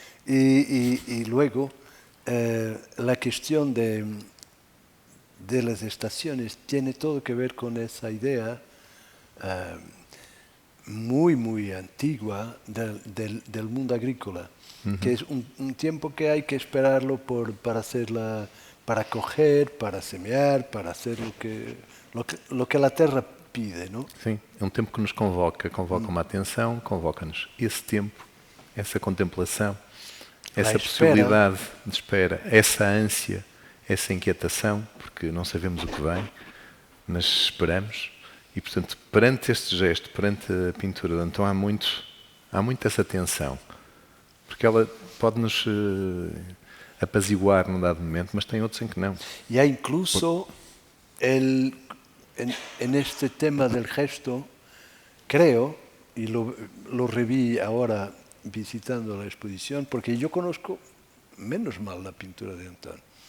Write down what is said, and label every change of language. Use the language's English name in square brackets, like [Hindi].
[Spanish] Y luego, la cuestión de las estaciones tiene todo que ver con esa idea muy antigua del mundo agrícola, que es un tiempo que hay que esperarlo para coger, para semear, para hacer lo que la tierra pide, ¿no? [Portuguese] Sim, é um tempo que nos convoca uma atenção, convoca-nos esse tempo, essa contemplação, essa possibilidade de espera, essa ânsia, essa inquietação, porque não sabemos o que vem, mas esperamos. E, portanto, perante este gesto, perante a pintura de Antão, há muito essa tensão, porque ela pode-nos apaziguar num dado momento, mas tem outros em que não. [Spanish] E há incluso en este tema del gesto, creo, y lo reví ahora visitando la exposición, porque yo conozco menos mal la pintura de Antón.